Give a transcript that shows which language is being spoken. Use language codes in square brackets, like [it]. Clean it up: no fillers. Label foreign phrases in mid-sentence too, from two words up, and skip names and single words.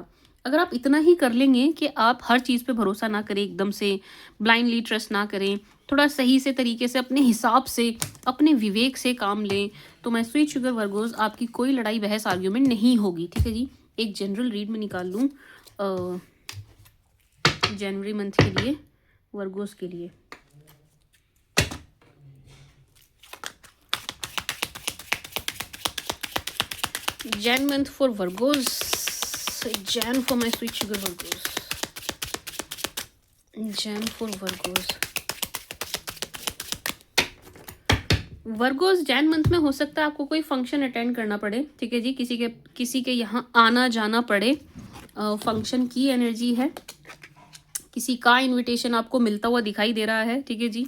[hi] अगर आप इतना ही कर लेंगे कि आप हर चीज़ पे भरोसा ना करें, एकदम से [en] blindly trust [hi] ना करें, थोड़ा सही से तरीके से अपने हिसाब से, अपने विवेक से काम लें, तो मैं [en] sweet sugar Virgos [hi] आपकी कोई लड़ाई बहस आर्ग्यूमेंट नहीं होगी, ठीक है जी। एक [en] general read [hi] में निकाल लूँ जनवरी मंथ के लिए, वर्गोस के लिए। [en] Jan month for Virgos, Jan for my sweet sugar Virgos, Jan for Virgos। [hi] वर्गोस [en] Jan month [hi] में हो सकता है आपको कोई फंक्शन अटेंड करना पड़े, ठीक है जी। किसी के यहाँ आना जाना पड़े, फंक्शन की एनर्जी है, किसी का इनविटेशन आपको मिलता हुआ दिखाई दे रहा है, ठीक है जी।